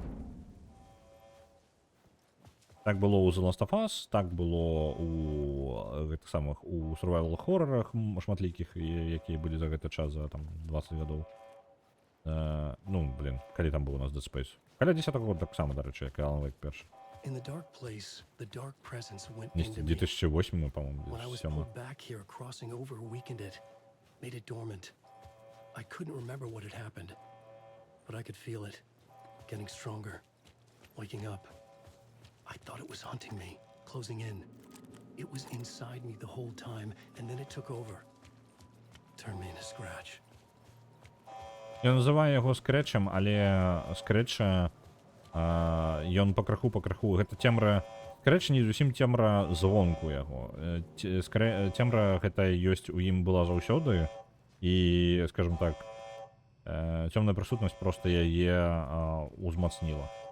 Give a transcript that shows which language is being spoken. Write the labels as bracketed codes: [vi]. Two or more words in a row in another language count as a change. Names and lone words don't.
[be] Так было у The Last of Us, так было у гэтых самых у survival хоррорах шматлікіх, якія былі за гэты час, за там 20 гадоў. Ну, блин, калі там быў у нас Dead Space. Каля 10 года так само, дарэчы, як і Alan Wake першы. [en] In the dark place, the dark presence went into me. [ru] 2008, по-моему, [en] When I was pulled back here, crossing over weakened it, made it dormant. I couldn't remember what had happened, but I could feel it, getting stronger, waking up. I thought it was hunting me, closing in. It was inside me the whole time, and then it took over. Turned me into Scratch. [be] Я называю яго скрэчам, але скрэча ён пакраху. Гэта цемра. Скрэч не зусім цемра звонку яго. Цемра гэта ёсць у ім была заўсёды, і, скажем так, цёмная прысутнасць проста яе узмацніла.